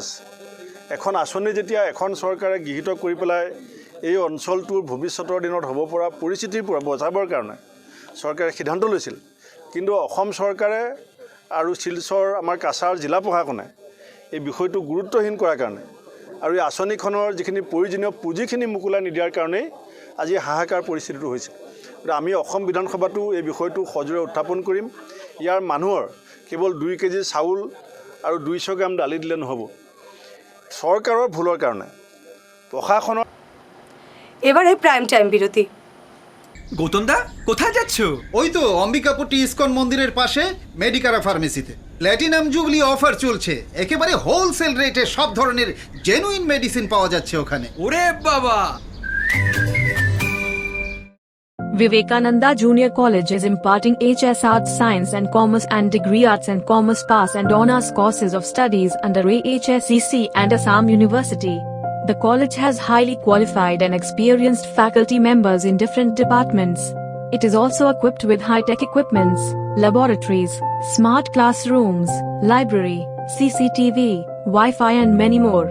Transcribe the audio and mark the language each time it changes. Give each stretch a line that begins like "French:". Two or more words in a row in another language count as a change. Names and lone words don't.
Assamese: এখন আঁচনি যেতিয়া এখন চৰকাৰে গৃহীত কৰি পেলাই এই অঞ্চলটোৰ ভৱিষ্যতৰ দিনত হ'ব পৰা পৰিস্থিতিৰ পৰা বচাবৰ কাৰণে চৰকাৰে সিদ্ধান্ত লৈছিল, কিন্তু অসম চৰকাৰে আৰু শিলচৰ আমাৰ কাছাৰ জিলা প্ৰশাসনে এই বিষয়টো গুৰুত্বহীন কৰাৰ কাৰণে আৰু এই আঁচনিখনৰ যিখিনি প্ৰয়োজনীয় পুঁজিখিনি মোকলাই নিদিয়াৰ কাৰণেই আজি হাহাকাৰ পৰিস্থিতিটো হৈছে। আমি অসম বিধানসভাতো এই বিষয়টো সজোৰে উত্থাপন কৰিম। ইয়াৰ মানুহৰ কেৱল 2 কেজি চাউল আৰু 200 গ্ৰাম দালি দিলে নহ'ব।
Bangla: সরকারের ভুলের কারণে প্রশাসনের। এবারে
English: prime time
Bangla: বিরতি। গৌতম দা কোথায় যাচ্ছ? ওই তো অম্বিকাপুটি ইসকন মন্দিরের পাশে মেডিকারা ফার্মেসিতে
English: platinum jubilee offer
Bangla: চলছে। একেবারে হোলসেল রেটে সব ধরনের
English: genuine medicine
Bangla: পাওয়া যাচ্ছে ওখানে। ওরে বাবা!
English: Vivekananda Junior College is imparting HS Arts, Science and Commerce and Degree Arts and Commerce Pass and Honours courses of studies under AHSEC and Assam University. The college has highly qualified and experienced faculty members in different departments. It is also equipped with high-tech equipments, laboratories, smart classrooms, library, CCTV, Wi-Fi and many more.